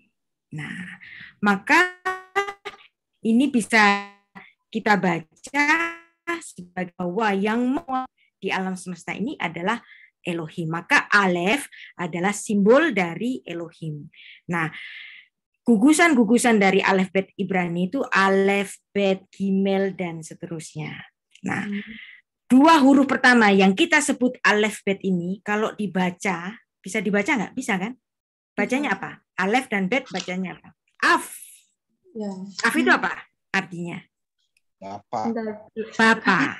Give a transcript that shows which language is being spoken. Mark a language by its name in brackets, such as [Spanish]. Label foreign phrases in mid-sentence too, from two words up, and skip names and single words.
[Indonesian] Nah, maka ini bisa kita baca sebagai bahwa yang di alam semesta ini adalah Elohim. Maka alef adalah simbol dari Elohim. Nah, gugusan-gugusan dari alfabet Ibrani itu alef, bet, gimel, dan seterusnya. Nah, dua huruf pertama yang kita sebut alef, bet ini, kalau dibaca, bisa dibaca nggak? Bisa kan? Bacanya apa? Alef dan bet bacanya apa? Af. Ya. Af itu apa artinya? Bapa.